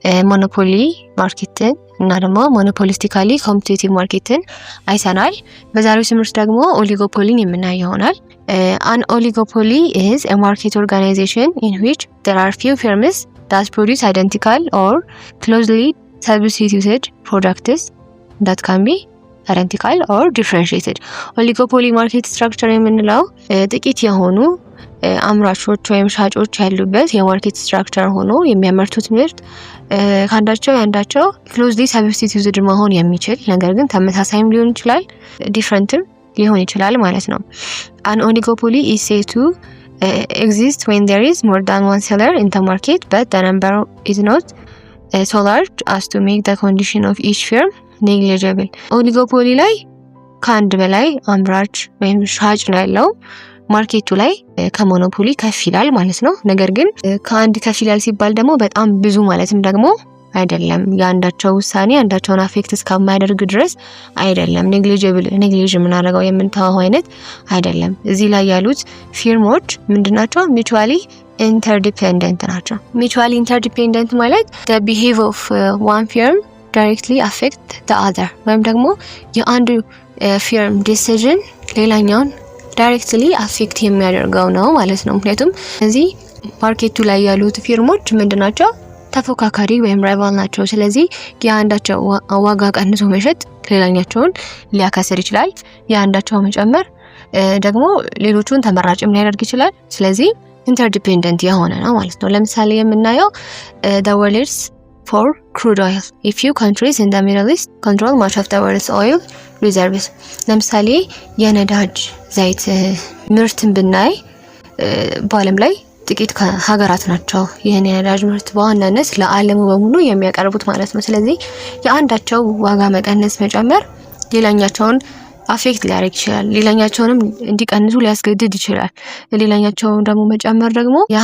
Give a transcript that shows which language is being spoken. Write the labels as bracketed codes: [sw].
[am] ሞኖፖሊ ማርኬትን እና ደግሞ ሞኖፖሊስቲካሊ ኮምፒቲቲቭ ማርኬትን አይተናል። በዛሬው ትምህርት ደግሞ ኦሊጎፖሊን የምናይ ይሆናል። [en] An oligopoly is a market organization in which there are few firms that produce identical or closely substituted products that can be identical or differentiated. Oligopoly market structure [am] የምንለው ጥቂት የሆኑ አምራቾች ወይም ሻጮች ያሉበት የማርኬት ስትራክቸር ሆኖ የሚያመርቱት ምርት ከአንዳቸው [en] closely substituted [am] መሆን የሚችል ነገር ግን ተመሳሳይም ሊሆን ይችላል differentም ሊሆን ይችላል ማለት ነው። [en] An oligopoly is said to exist when there is more than one seller in the market, but the number is not so large as to make the condition of each firm negligible. [am] Oligopoly ላይ ከአንድ በላይ አምራች ወይም ሻጭ ነው ያለው ማርኬቱ ላይ ከሞኖፖሊ ከፍ ይላል ማለት ነው። ነገር ግን ከአንድ ከፍ ይላል ሲባል ደግሞ በጣም ብዙ ማለትም ደግሞ አይደለም። ያንዳቸው ውሳኔ አንዳቸውን አፌክት እስከማያደርግ ድረስ አይደለም። ኔግሊጅ ምናረጋው የምንተዋው አይነት አይደለም። እዚህ ላይ ያሉት ፊርሞች ምንድናቸው? ሚቹዋሊ ኢንተርዲፔንደንት ናቸው። ሚቹዋሊ ኢንተርዲፔንደንት ማለት [en] the behavior of one firm directly affect the other [am] ወይም ደግሞ የአንዱ ፊርም ዲሲዥን ሌላኛውን ዳይሬክትሊ አፌክት የሚያደርገው ነው ማለት ነው። ምክንያቱም እዚህ ማርኬቱ ላይ ያሉት ፊርሞች ምንድናቸው? ተፎካካሪ ወይም ራይቫል ናቸው። ስለዚህ የአንዳቸው ዋጋ ቀንሶ መሸጥ ሌላኛቸውን ሊያከስር ይችላል። የአንዳቸው መጨመር ደግሞ ሌሎቹን ተመራጭም ሊያደርግ ይችላል። ስለዚህ ኢንተርዲፔንደንት የሆነ ነው ማለት ነው። ለምሳሌ የምናየው [en] the world's for crude oil. A few countries in the Middle East control much of the world's oil reserves. [am] ለምሳሌ የነዳጅ ዘይት ምርትን ብናይ በዓለም ላይ ጥቂት ሀገራት ናቸው ይሄን የነዳጅ ምርት በዋናነት ለዓለሙ በሙሉ የሚያቀርቡት ማለት ነው። ስለዚህ የአንዳቸው ዋጋ መቀነስ መጨመር ሌላኛቸውን አፌክት ሊያደርግ ይችላል። ሌላኛቸውንም እንዲቀንሱ ሊያስገድድ ይችላል። ሌላኛቸውን ደግሞ መጨመር ደግሞ